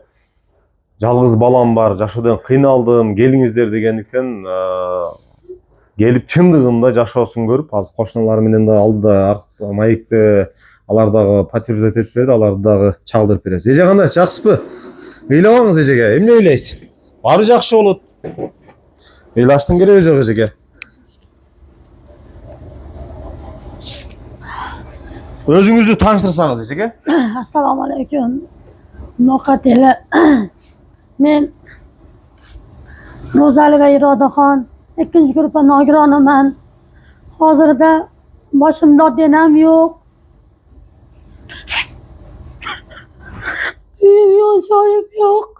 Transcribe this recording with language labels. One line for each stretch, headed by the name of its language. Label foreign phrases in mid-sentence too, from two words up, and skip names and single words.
Kyrgyz: Жалгыз балам бар, жашоодон кыйналдым, келиңиздер дегендиктен келип чындыгында жашоосун көрүп, азыр кошуналар менен да алдыда маекти алар дагы подтверждать этип берди, аларды дагы чагдырып беребиз. Эже кандай, жакшысызбы? Ыйлабаңыз эжеге, эмне ыйлайсыз? Баары жакшы болот. Ыйлаштын кереги жок эжеге. Өзүңүздү тааныштырсаңыз эжеге.
Uzbek: Assalomu alaykum. Nokat eli. Men Ro'zalieva Irodaxon, 2-guruh nogironaman. Hozirda boshimda odam yo'q. Uyim yo'q, joyim yo'q.